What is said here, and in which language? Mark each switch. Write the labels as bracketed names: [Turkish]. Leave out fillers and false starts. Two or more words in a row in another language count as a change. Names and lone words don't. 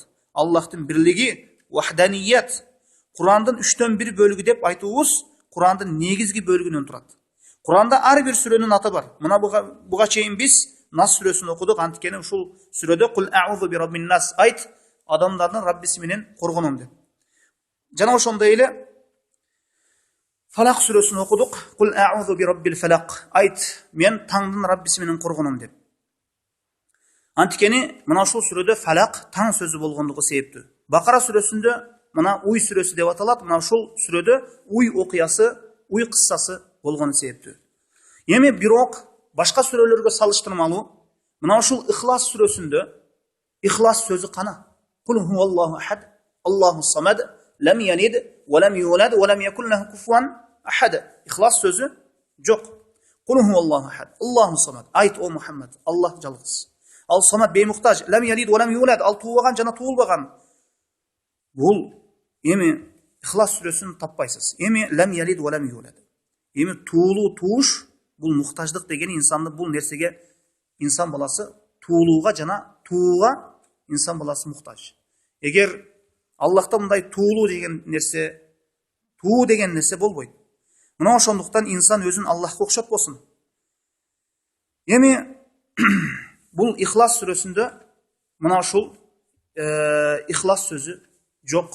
[Kyrgyz] Аллахтын бирлиги, вахданият, Курандын 3/1 бөлүгү деп айтуубуз Курандын негизги бөлүгүнөн турат. Куранда ар бир сүрөнүн аты бар. Мына буга чейин биз Нас сүрөсүн окудук, анткени ушул сүрөдө [Arabic] قل أعوذ برب الناس, [Kyrgyz] айт адамдардын Раббиси менен коргоном деп. Жана ошондой эле Фалак сүрөсүн окудук, [Arabic] قل أعوذ برب الفلق, [Kyrgyz] айт мен таңдын Раббиси менен коргоном деп. Анткени мына ушул сүрөдө фалак таң сөзү болгондугу себептүү. Бакара сүрөсүндө мына уй сүрөсү деп аталат, мына ушул сүрөдө уй окуясы, уй кыссасы болгону себептүү. Эми бирок башка сүрөлөргө салыштырмалуу мына ушул Ихлас сүрөсүндө Ихлас сөзү кана? [Arabic] قل هو الله أحد الله الصمد لم يلد ولم يولد ولم يكن له كفوا أحد. [Kyrgyz] Ихлас сөзү жок. [Arabic] قل هو الله أحد الله الصمد. [Kyrgyz] Айт о Мухаммад, Аллах жалгыз. Ал самад беймуктаж, [Arabic] لم يلد ولم يولد, [Kyrgyz] ал туылбаган жана туылбаган. Бул эми Ихлас сүрөсүн таппайсыз. [Arabic] Эми لم يلد ولم يولد. [Kyrgyz] Эми туулуу тууш бул муктаждык деген инсанды бул нерсеге инсан баласы туулууга жана тууга инсан баласы муктаж. Эгер Аллахта мындай туулуу деген нерсе, туу деген нерсе болбойт. Мына ошондуктан инсан өзүн Аллахка окшотпосун. Эми бул Ихлас сүрөсүндө мына ушул Ихлас сөзү жок.